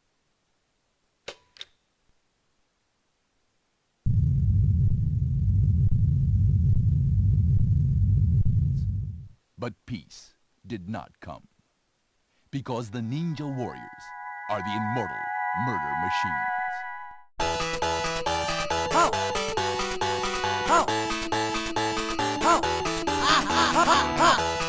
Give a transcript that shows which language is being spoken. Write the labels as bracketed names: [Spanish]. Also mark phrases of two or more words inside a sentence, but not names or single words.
[English] But peace did not come. Because the Ninja Warriors are the immortal murder machines. Ho! Ho! Ho! Ha ha ha ha ha!